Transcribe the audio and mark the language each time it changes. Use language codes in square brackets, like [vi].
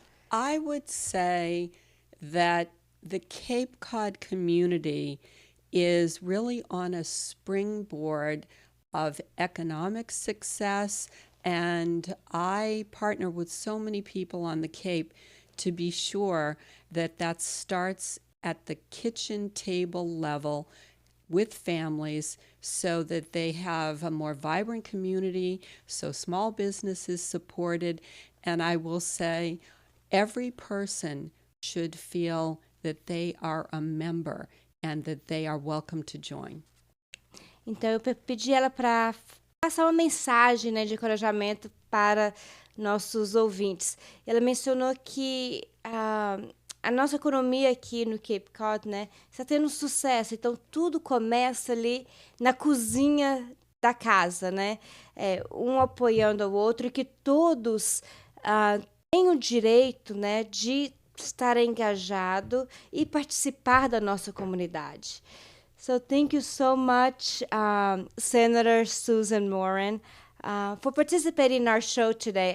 [en] I would say that the Cape Cod community is really on a springboard of economic success, and I partner with so many people on the Cape to be sure that that starts at the kitchen table level with families so that they have a more vibrant community, so small business is supported. And I will say every person should feel that they are a member and that they are welcome to join. [pt] Então, eu pedi ela para passar uma mensagem, né, de encorajamento para nossos ouvintes. Ela mencionou que a nossa economia aqui no Cape Cod, né, está tendo sucesso. Então, tudo começa ali na cozinha da casa, né? Um apoiando o outro, e que todos têm o direito, né, de estar engajado e participar da nossa comunidade. [en] So thank you so much, Senator Susan Moran, for participating in our show today.